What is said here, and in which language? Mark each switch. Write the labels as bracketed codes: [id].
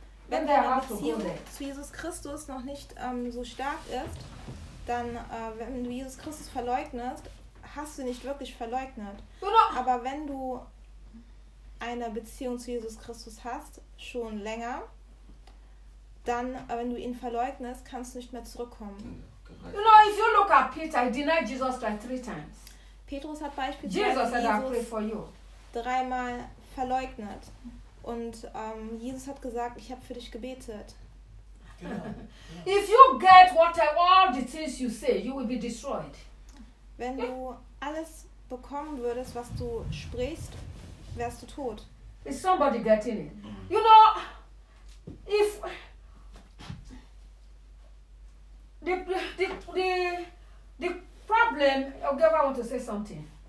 [de] Wenn deine Beziehung zu Jesus Christus noch nicht so stark ist, dann, wenn du Jesus Christus verleugnest, hast du nicht wirklich verleugnet. Aber wenn du eine Beziehung zu Jesus Christus hast, schon länger, dann, wenn du ihn verleugnest, kannst du nicht mehr zurückkommen. [en] You know, if you look at Peter, he denied Jesus like 3 times. [de] Petrus hat beispielsweise Jesus, dreimal verleugnet. Und Jesus hat gesagt, ich habe für dich gebetet. [en] If you get what I, all the things you say, you will be destroyed. [de] Wenn du alles bekommen würdest, was du sprichst, wärst du tot. [en] Is somebody getting it? You know, if the problem, okay, I want to say something.